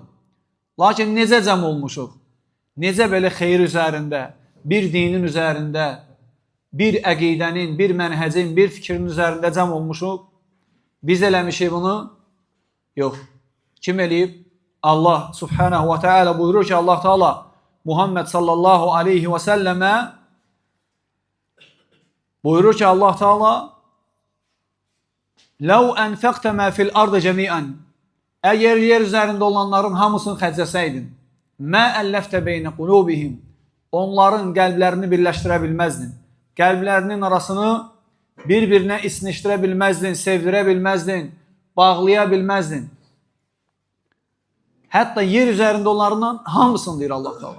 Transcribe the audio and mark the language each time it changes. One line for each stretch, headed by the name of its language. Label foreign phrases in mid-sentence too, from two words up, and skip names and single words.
Azerbaijani: Lakin necə cəm olmuşuq? Necə belə xeyir üzərində, bir dinin üzərində, bir əqidənin, bir mənhəcin, bir fikrin üzərində cəm olmuşuq? Biz eləmişik bunu? Yox. Kim eləyib? Allah
Arabic: سبحانه وتعالى
Azerbaijani: buyurur ki, Allah Teala Muhammed
Arabic: صلى الله عليه وسلم
Azerbaijani: buyurur ki, Allah Teala
Arabic: لو أنفقت ما في الأرض جميعا
Azerbaijani: Əgər yer üzərində olanların hamısını xərcləsəydin,
Arabic: ما ألفت بين قلوبهم,
Azerbaijani: onların qəlblərini birləşdirə bilməzdin. Qəlblərinin arasını bir-birinə isnişdirə bilməzdin, sevdirə bilməzdin, bağlaya bilməzdin. Hətta yer üzərində onlarından hamısını deyir Allah Teala.